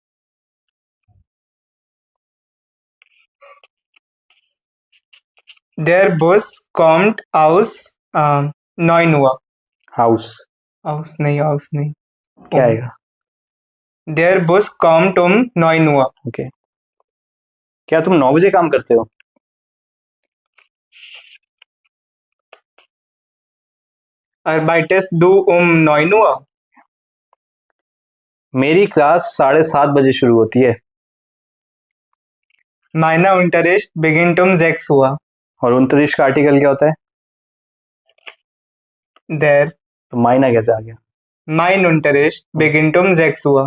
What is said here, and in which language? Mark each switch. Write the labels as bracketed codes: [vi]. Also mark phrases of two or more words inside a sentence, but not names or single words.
[de] Der Bus kommt aus 9 Uhr. हाउस [hi] Aus नहीं. क्या आएगा? [de] Der Bus kommt 9 Uhr. [hi] ओके, क्या तुम 9 बजे काम करते हो? [de] Arbeitest du 9 Uhr? [hi] मेरी क्लास 7:30 बजे शुरू होती है, [de] Meiner Unterricht beginnt 6 Uhr. [hi] और 29 का आर्टिकल क्या होता है? [de] Der [hi] तो मायना कैसे आ गया? [de] Mein Unterricht beginnt 6 Uhr.